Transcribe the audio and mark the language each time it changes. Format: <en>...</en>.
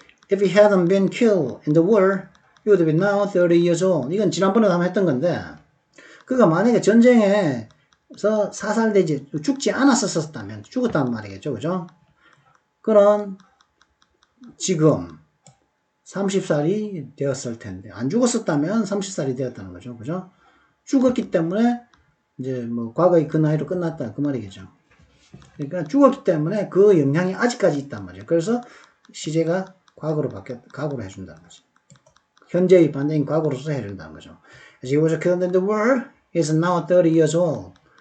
<en>If he hadn't been killed in the war, he would be now 30 years old.</en> <ko>이건 지난번에 한번 했던 건데, 그가 만약에 전쟁에서 사살되지, 죽지 않았었다면, 죽었단 말이겠죠. 그죠? 그런, 지금, 30살이 되었을 텐데, 안 죽었었다면 30살이 되었다는 거죠. 그죠? 죽었기 때문에, 이제 뭐, 과거의 그 나이로 끝났다. 그 말이겠죠. 그러니까 죽었기 때문에 그 영향이 아직까지 있단 말이에요. 그래서 시제가 과거로 해준다는 거죠. 현재의 반대인 과거로서 해준다는 거죠.</ko> <en>As he was killed in the war, he is now 30 years old.</en>